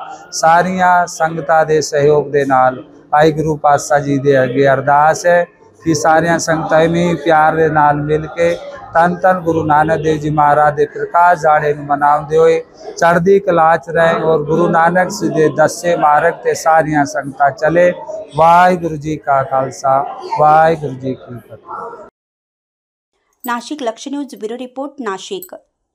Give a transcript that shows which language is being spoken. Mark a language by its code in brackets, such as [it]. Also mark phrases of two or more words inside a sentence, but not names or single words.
[pa] ਸਾਰੀਆਂ ਸੰਗਤਾਂ ਦੇ ਸਹਿਯੋਗ ਦੇ ਨਾਲ ਆਹੀ ਗੁਰੂ ਪਾਤਸ਼ਾਹ ਜੀ ਦੇ ਅੱਗੇ ਅਰਦਾਸ ਹੈ ਕਿ ਸਾਰੀਆਂ ਸੰਗਤਾਂ ਮੈਂ ਪਿਆਰ ਦੇ ਨਾਲ ਮਿਲ ਕੇ ਤਨ ਤਨ ਗੁਰੂ ਨਾਨਕ ਦੇਵ ਜੀ ਮਹਾਰਾਜ ਦੇ ਪ੍ਰਕਾਸ਼ ਝਾੜੇ ਨੂੰ ਮਨਾਉਂਦੇ ਹੋਏ ਚੜ੍ਹਦੀ ਕਲਾ ਚ ਰਹਿਣ ਔਰ ਗੁਰੂ ਨਾਨਕ ਜੀ ਦੇ ਦੱਸੇ ਮਾਰਗ ਤੇ ਸਾਰੀਆਂ ਸੰਗਤਾਂ ਚੱਲੇ। ਵਾਹਿਗੁਰੂ ਜੀ ਕਾ ਖ਼ਾਲਸਾ, ਵਾਹਿਗੁਰੂ ਜੀ ਕੀ ਫ਼ਤਹਿ। [en] Nashik Lakshya News bureau report, Nashik.